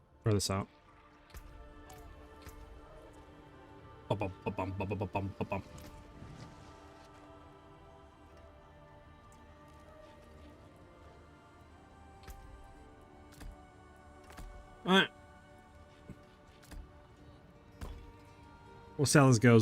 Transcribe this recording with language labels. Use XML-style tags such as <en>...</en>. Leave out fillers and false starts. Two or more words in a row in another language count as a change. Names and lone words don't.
<en>Try this out. Ba-bum, ba-bum, ba-bum, ba-bum, ba-bum. Alright. We'll see how this goes.</en>